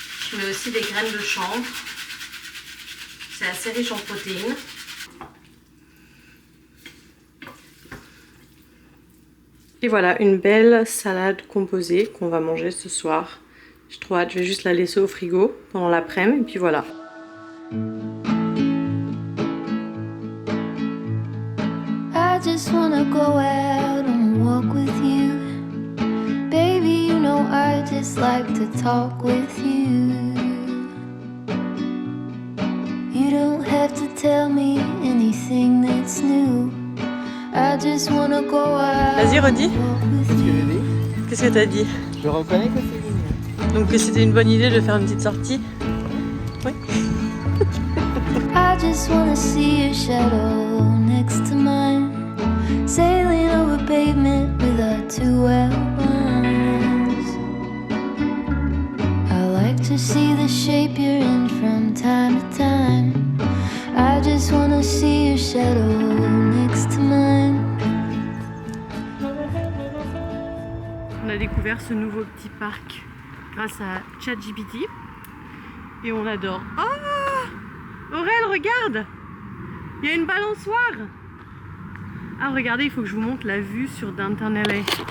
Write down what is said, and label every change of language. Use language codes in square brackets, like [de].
[fr] Je mets aussi des graines de chanvre. C'est assez riche en protéines. Et voilà, une belle salade composée qu'on va manger ce soir. J'ai trop hâte, je vais juste la laisser au frigo pendant l'après-midi et puis voilà. [en] I just wanna go out and walk with you. Baby, you know I just like to talk with you. You don't have to tell me anything that's new. I just wanna go out. [fr] Vas-y, redis. Qu'est-ce que t'as dit? Je reconnais que c'est mignon. Donc que c'était une bonne idée de faire une petite sortie. Oui. [en] I just wanna see your shadow next to mine. Sailing over pavement with our two outlines. I like to see the shape you're in from time to time. I just wanna see your shadow next to mine. [fr] On a découvert ce nouveau petit parc grâce à ChatGPT et on l'adore. Oh, Aurel, regarde, il y a une balançoire. Ah, regardez, il faut que je vous montre la vue sur Downtown LA.